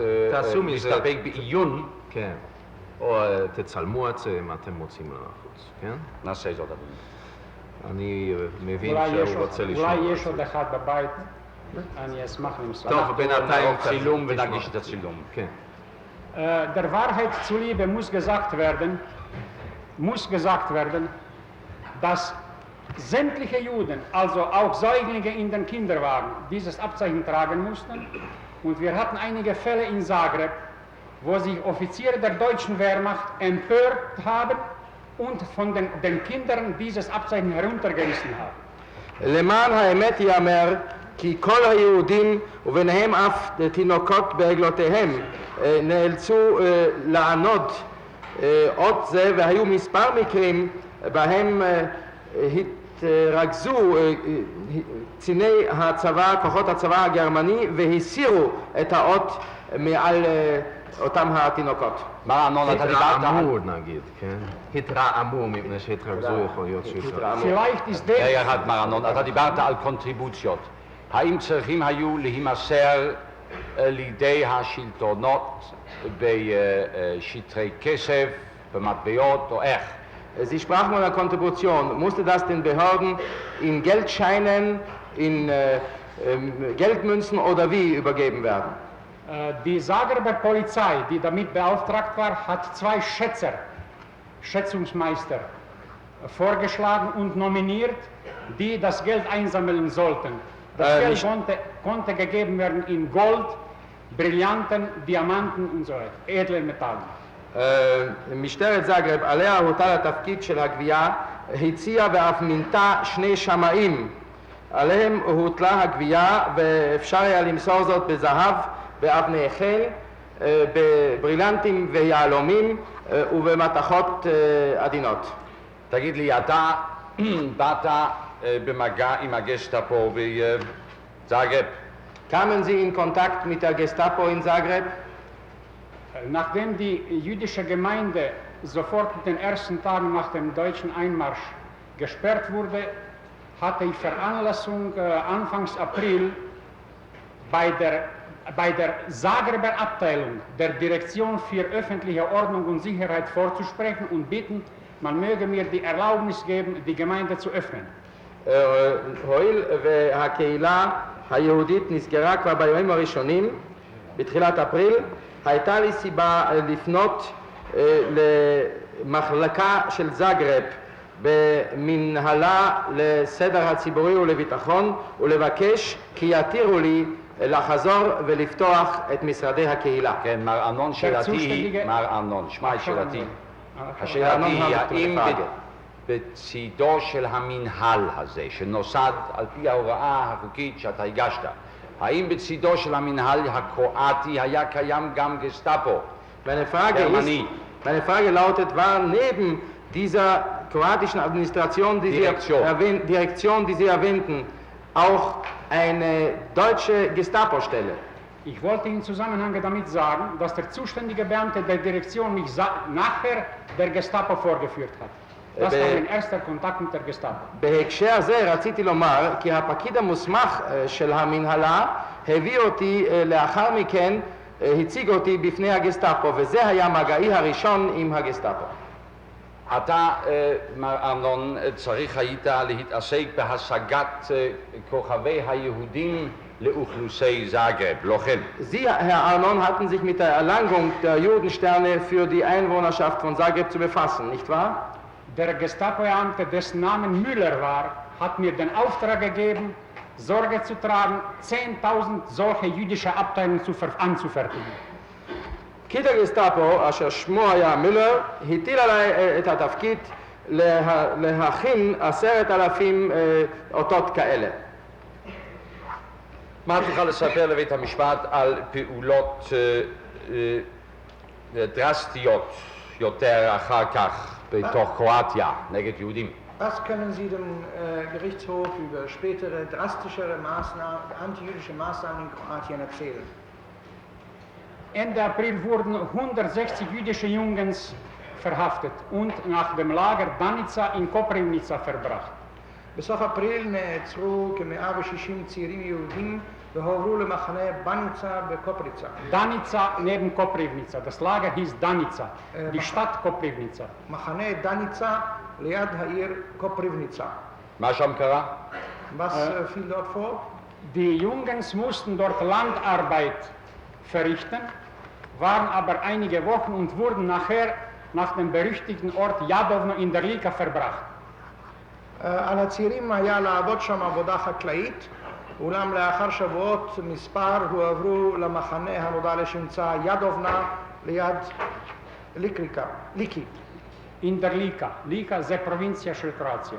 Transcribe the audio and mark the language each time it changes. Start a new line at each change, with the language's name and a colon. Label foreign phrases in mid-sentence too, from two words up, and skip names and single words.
Hebrew: תעשו מזה. מסתפק בעיון, כן. או תצלמו את זה אם אתם רוצים לחוץ, כן? נעשה זאת, אדוני. אני מבין אולי שהוא רוצה לשמור. אולי יש עוד אחד בבית, אני אשמח למסור. טוב, בינתיים נערוך צילום ונגיש את הצילום. כן.
German: Der Wahrheit zuliebe muss gesagt werden, dass sämtliche Juden, also auch Säuglinge in den Kinderwagen, dieses Abzeichen tragen mussten. Und wir hatten einige Fälle in Zagreb, wo sich Offiziere der deutschen Wehrmacht empört haben und von den Kindern dieses Abzeichen heruntergerissen haben.
Hebrew: למען האמת ייאמר כי כל היהודים וביניהם אף תינוקות בעגלותיהם נאלצו לענוד אות זה, והיו מספר מקרים בהם התרכזו קציני הצבא, כוחות הצבא הגרמני, והסירו את האות מעל אותם התינוקות. מר ארנון, אתה דיברת על... התרעמו נגיד, כן? התרעמו מפני שהתרכזו יכול להיות שהתרעמו.
German: Vielleicht ist
Hebrew: אחד, מר ארנון, אתה דיברת על קונטריבוציות. האם צריכים היו להימסר לידי השלטונות בשטרי כסף, במטבעות או איך?
German: Sie sprachen von der Kontribution. Musste das den Behörden in Geldscheinen, in Geldmünzen oder wie übergeben werden? Die Zagreber Polizei, die damit beauftragt war, hat 2 Schätzungsmeister vorgeschlagen und nominiert, die das Geld einsammeln sollten. Das Geld konnte gegeben werden in Gold, Brillanten, Diamanten und so weiter, edlen Metallen.
Hebrew: משטרת זאגרב, עליה הוטל התפקיד של הגבייה, הציעה ואף מינתה 2 שמאים. עליהם הוטלה הגבייה, ואפשר היה למסור זאת בזהב, באבני חן, בברילנטים ויהלומים ובמתכות עדינות. תגיד לי, אתה באת במגע עם הגסטאפו בזאגרב?
German: Kamen Sie in Kontakt mit der Gestapo in Zagreb? Nachdem die jüdische Gemeinde sofort in den ersten Tagen nach dem deutschen Einmarsch gesperrt wurde, hatte ich Veranlassung Anfangs April bei der Zagreber Abteilung der Direktion für öffentliche Ordnung und Sicherheit vorzusprechen und bitten, man möge mir die Erlaubnis geben, die Gemeinde zu öffnen.
Hebrew: הואיל והקהילה היהודית נסגרה כבר בימים הראשונים, בתחילת אפריל, הייתה לי סיבה לפנות למחלקה של זאגרב במנהלה לסדר הציבורי ולביטחון ולבקש כי יתירו לי לחזור ולפתוח את משרדי הקהילה. כן, מר ארנון, שאלתי היא, מר ארנון, שמע את שאלתי. השאלתי היא, האם בצידו של המנהל הזה, שנוסד על פי ההוראה החוקית שאתה הגשת, האם בצידו של המנהל הקרואטי היה קיים גם גסטאפו גרמני?
German: Meine Frage lautet, war neben dieser kroatischen Administration, Direktion, die Sie erwähnten, auch eine deutsche Gestapo-Stelle? Ich wollte in Zusammenhang damit sagen, dass der zuständige Beamte der Direktion mich nachher der Gestapo vorgeführt hat. Das war mein erster Kontakt mit der Gestapo.
Hebrew: בהקשר זה רציתי לומר כי הפקיד המוסמך של המנהלה הביא אותי לאחר מכן, הציג אותי בפני הגסטאפו, וזה היה מגעי הראשון עם הגסטאפו. אתה, מר ארנון, צריך היית להתעסק בהשגת כוכבי היהודים לאוכלוסי זאגרב, לא כן?
German: Sie, Herr Arnon, hatten sich mit der Erlangung der Judensterne für die Einwohnerschaft von Zagreb zu befassen, nicht wahr? Der Gestapo-Beamte, dessen Namen Müller war, hat mir den Auftrag gegeben, Sorge zu tragen, 10.000 solche jüdische Abteilungen anzufertigen.
Hebrew: פקיד הגסטאפו, אשר שמו היה מילר, הטיל עליי את התפקיד להכין 10,000 אותות כאלה. מה תוכל לספר לבית המשפט על פעולות דרסטיות יותר אחר כך בתוך קרואטיה נגד יהודים?
German: Was können Sie dem Gerichtshof über spätere drastischere Maßnahmen, antijüdische Maßnahmen in Kroatien erzählen? Ende April wurden 160 jüdische Jungens verhaftet und nach dem Lager Danica in Koprivnica verbracht.
Hebrew: בסוף אפריל נעצרו כ-160 צעירים יהודים והועברו למחנה בניצה בקופריצה.
German: Danica neben Koprivnica. Das Lager hieß Danica, die Stadt Koprivnica.
Hebrew: מחנה דניצה ליד העיר קופריבניצה. מה שם קרה?
German: Was fiel dort vor? Die Jungens mussten dort Landarbeit verrichten, waren aber einige Wochen und wurden nachher nach dem berüchtigten Ort Jadovno in der Lika verbracht.
Hebrew: על הצעירים היה לעבוד שם עבודה חקלאית, אולם לאחר שבועות מספר הועברו למחנה הנודע לשמצה ידובנה ליד ליקי.
German: In der Lika.
Hebrew: Lika זה פרובינציה של קרואטיה.